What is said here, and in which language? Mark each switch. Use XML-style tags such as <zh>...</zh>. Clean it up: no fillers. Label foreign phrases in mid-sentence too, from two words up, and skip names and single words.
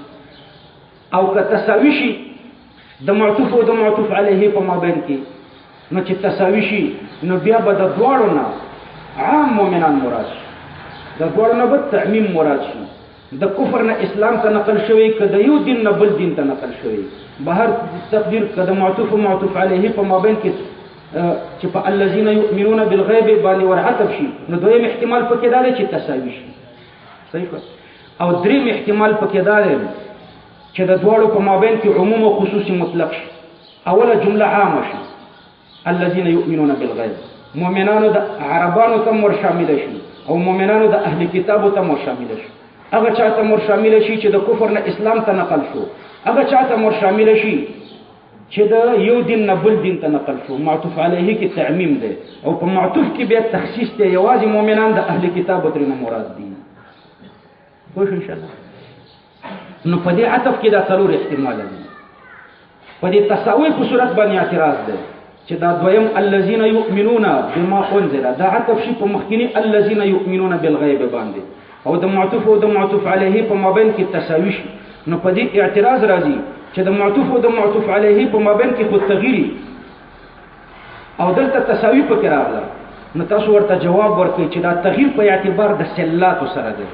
<ps>او که تساوي شي د معطوف او د معطوف علیه په مابین کې، نو چې تساوي شي نو بیا به د دواړو نه عام مؤمنان مراد شي، د دواړو نه به تعمیم مراد شي. د کفر نه اسلام ته نقل شوی که د یو دین نه بل دین ته نقل شوی، به هر تقدیر که د معطوف او معطوف علیه په مابین کې چې په</ps> <ar>الذين يؤمنون بالغیب</ar> <ps>باندې ورعطف شي، نو دویم احتمال پکې دا دی چې تساوي شي. صحیح. او دریم احتمال پکې دا دی چې د دواړو په مابین کې عموم او خصوصي مطلق شي. اوله جمله عامه شي</ps> <ar>الذين يؤمنون بالغیب،</ar> <ps>مؤمنانو د عربانو ته ور شامل شي او مؤمنانو د اهل کتابو ته ور شامل شي. هغه چاته ور شامل شي چې د کفر نه اسلام ته نقل شو، هغه چاته ور شامل شي چې د یو دین نه بل دین ته نقل شو. معطوف علیه کې تعمیم دی او په معطوف کې بیا تخصیص دی، یوازې مؤمنان د اهل کتابو ترې نه مراد دي.</ps> <ar>خوش ان شاء الله.</ar> <ps>نو په دې عطف کې دا څلور احتمال دي. په دې تساوی په صورت باندې اعتراض دی چې دا دویم</ps> <ar>الذين يؤمنون بما انزل</ar> <ps>دا عطف شي په مخکینی</ps> <ar>الذين يؤمنون بالغیب</ar> <ps>باندې، او د معطوف او د معطوف علیه په مابین کې تساوی شي. نو په دې اعتراض راځي چې د معطوف او د معطوف علیه په مابین کې خود تغییری او دلته تساوی پکې راغله. نو تاسو ورته جواب ورکړئ چې دا تغییر په اعتبار د سلات سره دی.</ps>